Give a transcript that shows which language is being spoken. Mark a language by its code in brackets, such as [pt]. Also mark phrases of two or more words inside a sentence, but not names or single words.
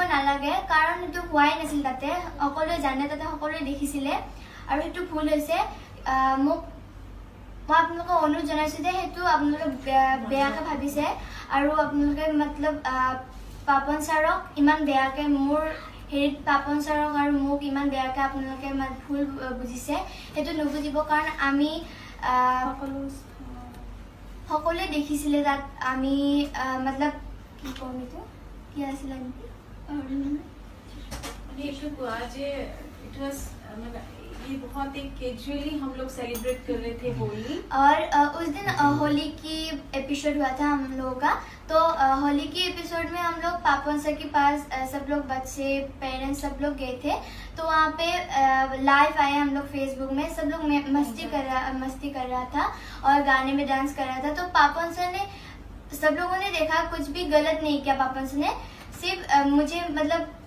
[as] নালাগে কাৰণ সেইটো হোৱাই নাছিল তাতে সকলোৱে জানে তাতে সকলোৱে দেখিছিলে আৰু সেইটো ভুল হৈছে মই আপোনালোকক অনুৰোধ জনাইছোঁ যে সেইটো আপোনালোকে বেয়াকৈ ভাবিছে আৰু আপোনালোকে মতলব পাপন ছাৰক ইমান বেয়াকৈ মোৰ হেৰিত পাপন ছাৰক আৰু মোক ইমান বেয়াকৈ আপোনালোকে ভুল বুজিছে সেইটো নুবুজিব কাৰণ আমি সকলোৱে দেখিছিলে তাত আমি মতলব কি ক'ম এইটো কি আছিলে [hi] ये बहुत एक कैजुअली हम लोग सेलिब्रेट कर रहे थे होली और उस दिन होली की एपिसोड हुआ था हम लोगों का तो होली की एपिसोड में हम लोग पापन सर के पास सब लोग बच्चे पेरेंट्स सब लोग गए थे तो वहाँ पे लाइव आए हम लोग फेसबुक में सब लोग मस्ती कर रहा था और गाने में डांस कर रहा था तो पापन सर ने सब लोगों ने देखा कुछ भी गलत नहीं किया पापन सर ने सिर्फ मुझे मतलब